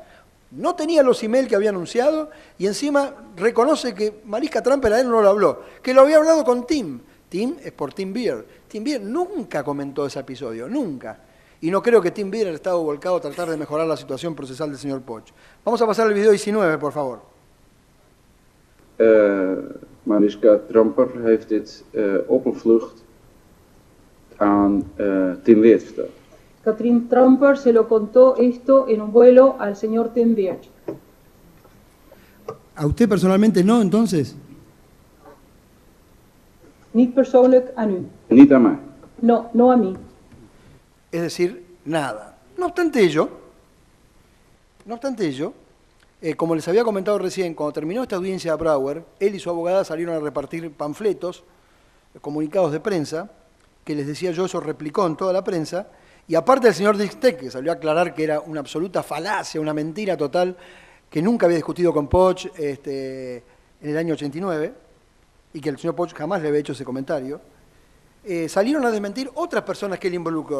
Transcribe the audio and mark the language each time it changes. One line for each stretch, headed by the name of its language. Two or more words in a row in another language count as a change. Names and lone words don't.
Spanish: No tenía los emails que había anunciado y encima reconoce que Mariska Tramper a él no lo habló, que lo había hablado con Tim. Tim es por Tim Beers. Tim Beers nunca comentó ese episodio, nunca. Y no creo que Tim Bier haya estado volcado a tratar de mejorar la situación procesal del señor Poch. Vamos a pasar al video 19, por favor.
Dutch: Mariska Tramper heeft dit op een vlucht aan Tim Weert verteld.
Spanish: Katrien Tramper se lo contó esto en un vuelo al señor Tim Weert. ¿A usted personalmente no, entonces?
Dutch: Niet persoonlijk aan u. Niet aan mij.
Spanish: No, no a mí. Es decir, nada. No obstante ello, como les había comentado recién, cuando terminó esta audiencia de Brauer, él y su abogada salieron a repartir panfletos, comunicados de prensa, que les decía yo, eso replicó en toda la prensa, y aparte del señor Dixtek, que salió a aclarar que era una absoluta falacia, una mentira total, que nunca había discutido con Poch en el año 89, y que el señor Poch jamás le había hecho ese comentario, salieron a desmentir otras personas que él involucró.